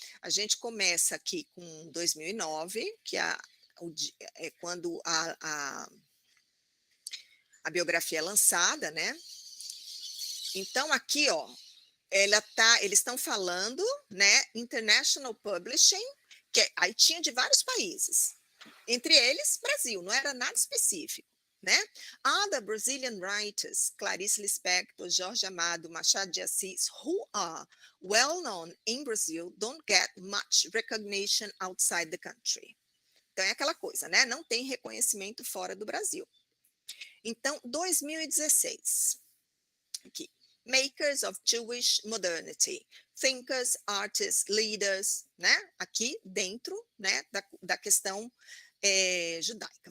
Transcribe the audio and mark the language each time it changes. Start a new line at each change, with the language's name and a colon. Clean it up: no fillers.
Portuguese: A gente começa aqui com 2009, que é quando a biografia é lançada, né? Então, aqui, ó, eles estão falando, né, International Publishing, aí tinha de vários países, entre eles, Brasil, não era nada específico, né?
English: Other Brazilian writers, Clarice Lispector, Jorge Amado, Machado de Assis, who are well known in Brazil, don't get much recognition outside the country.
Portuguese: Então, é aquela coisa, né? Não tem reconhecimento fora do Brasil. Então, 2016, aqui.
English: Makers of Jewish Modernity, Thinkers, Artists, Leaders, né?
Portuguese: Aqui dentro, né, da questão judaica.